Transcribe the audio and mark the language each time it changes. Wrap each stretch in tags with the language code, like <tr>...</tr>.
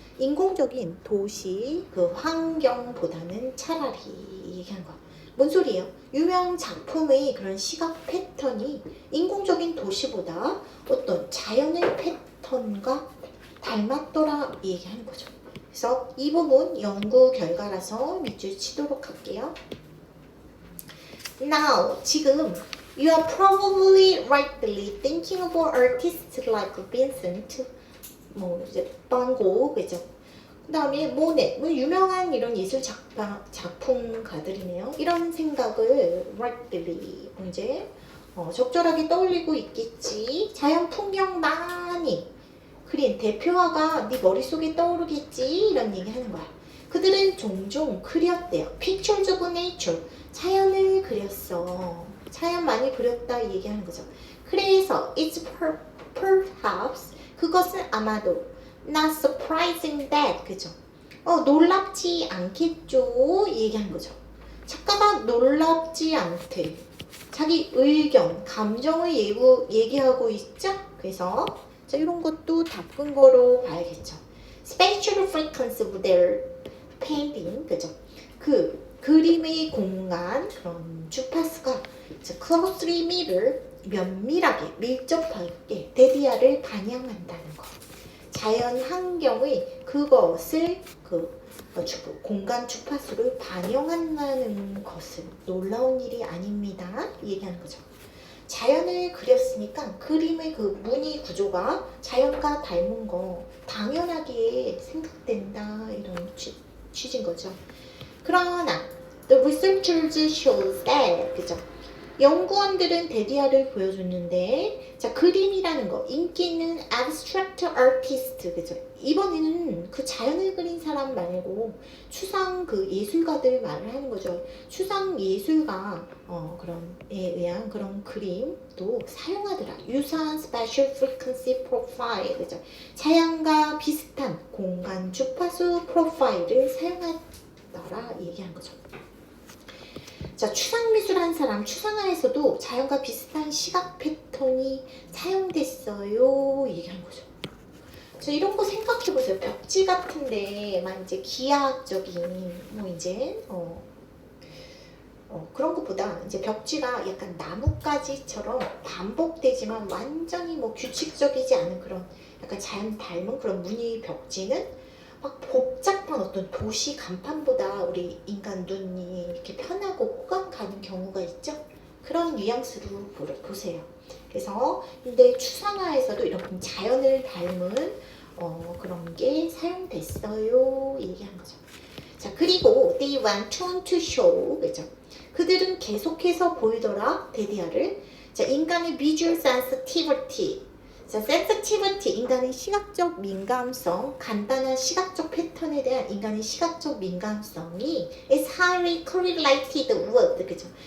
<ko>인공적인 도시 그 환경보다는 차라리 얘기한 거. 뭔 소리예요? 유명 작품의 그런 시각 패턴이 인공적인 도시보다 어떤 자연의 패턴과 닮았더라 얘기하는 거죠. 그래서 이 부분 연구 결과라서 밑줄 치도록 할게요.</ko> <en>Now,</en> <ko>지금</ko> <en>you are probably rightly thinking about artists like Vincent,</en> <ko>뭐 이제 반고, 그죠? 그 다음에 모네, 뭐 유명한 이런 예술 작품가들이네요. 이런 생각을 rightly 이제 적절하게 떠올리고 있겠지. 자연 풍경 많이 그린 대표화가 네 머릿속에 떠오르겠지. 이런 얘기 하는 거야. 그들은 종종 그렸대요.</ko> <en>Pictures of nature. 자연을 그렸어.</en> <ko>자연 많이 그렸다 얘기하는 거죠.</ko> <en>그래서 it's perhaps,</en> <ko>그것은 아마도</ko> <en>not surprising that, 그죠?</en> <ko>놀랍지 않겠죠 얘기하는 거죠. 작가가 놀랍지 않대. 자기 의견, 감정을 얘기하고 있죠. 그래서 자, 이런 것도 답근 거로 봐야겠죠.</ko> <en>Spatial frequency of their painting, 그죠?</en> <ko>그 그림의 공간, 그런 주파수가</ko> <en>closely mirror,</en> <ko>면밀하게, 밀접하게 데디아를 반영한다는 거. 자연 환경의 그것을 공간 주파수를 반영한다는 것은 놀라운 일이 아닙니다. 얘기하는 거죠. 자연을 그렸으니까 그림의 그 무늬 구조가 자연과 닮은 거 당연하게 생각된다. 이런 취지인 거죠.</ko> <en>그러나 the researchers shows that, 그죠?</en> <ko>연구원들은 데디아를 보여줬는데, 자, 그림이라는 거, 인기 있는</ko> <en>abstract artist,</en> <ko>그죠? 이번에는 그 자연을 그린 사람 말고 추상 그 예술가들 말을 하는 거죠. 추상 예술가 그런에 의한 그런 그림도 사용하더라.</ko> <en>유사한 spatial frequency profile, 그죠?</en> <ko>자연과 비슷한 공간 주파수 프로파일을 사용하더라 얘기한 거죠. 자, 추상미술 한 사람, 추상화에서도 자연과 비슷한 시각 패턴이 사용됐어요 얘기한 거죠. 자, 이런 거 생각해 보세요. 벽지 같은데 막 이제 기하학적인 뭐 이제 그런 것보다 이제 벽지가 약간 나뭇가지처럼 반복되지만 완전히 뭐 규칙적이지 않은 그런 약간 자연 닮은 그런 무늬 벽지는 막 복잡한 어떤 도시 간판보다 우리 인간 눈이 이렇게 편하고 호감 가는 경우가 있죠. 그런 뉘앙스로 보세요. 그래서 근데 추상화에서도 이렇게 자연을 닮은 그런 게 사용됐어요 얘기한 거죠.</ko> <en>자, 그리고 they went on to show, 그죠?</en> <ko>그들은 계속해서 보이더라 데디아를. 자, 인간의</ko> <en>visual sensitivity.</en> <ko>자, sensitivity, 인간의 시각적 민감성, 간단한 시각적 패턴에 대한 인간의 시각적 민감성이</ko> <en>is highly correlated with,</en> <ko>그죠?</ko>